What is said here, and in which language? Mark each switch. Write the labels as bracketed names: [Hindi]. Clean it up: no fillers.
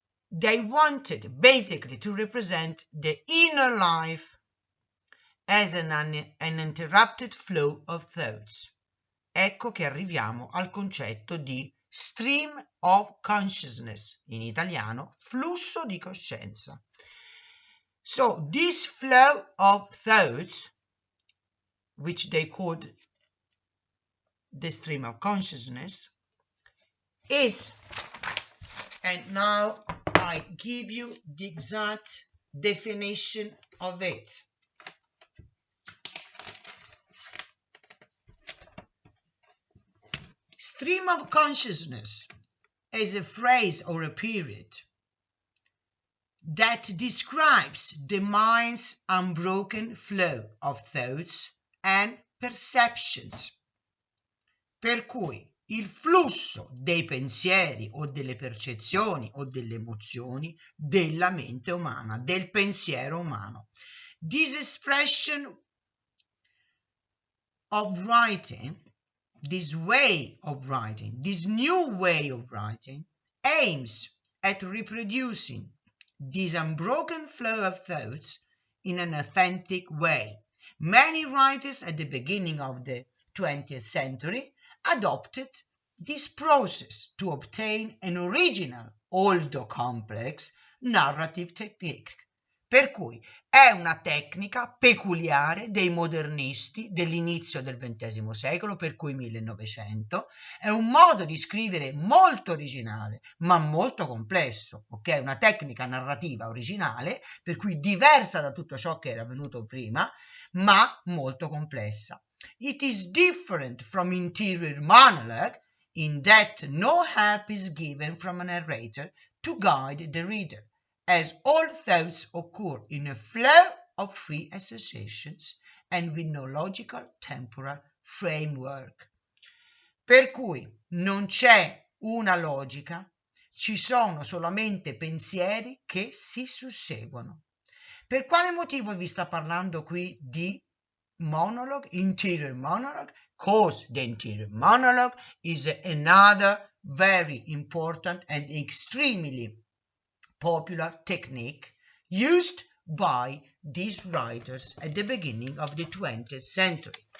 [English] They wanted basically to represent the inner life as an uninterrupted flow of thoughts. [Italian] Ecco che arriviamo al concetto di stream of consciousness, in italiano flusso di coscienza. [English] So this flow of thoughts, which they called the stream of consciousness, is, and now I give you the exact definition of it. Stream of consciousness is a phrase or a period that describes the mind's unbroken flow of thoughts and perceptions. [Italian] Per cui il flusso dei pensieri o delle percezioni o delle emozioni della mente umana, del pensiero umano. [English] This expression of writing, this way of writing, this new way of writing, aims at reproducing this unbroken flow of thoughts in an authentic way. Many writers at the beginning of the 20th century adopted this process to obtain an original, although complex, narrative technique. [Italian] Per cui è una tecnica peculiare dei modernisti dell'inizio del XX secolo, per cui 1900, è un modo di scrivere molto originale, ma molto complesso, ok? Una tecnica narrativa originale, per cui diversa da tutto ciò che era venuto prima, ma molto complessa. [English] It is different from interior monologue in that no help is given from a narrator to guide the reader, as all thoughts occur in a flow of free associations and with no logical temporal framework. [Italian] Per cui non c'è una logica, ci sono solamente pensieri che si susseguono. Per quale motivo vi sta parlando qui di monologue, interior monologue? [English] Because the interior monologue is another very important and extremely popular technique used by these writers at the beginning of the 20th century.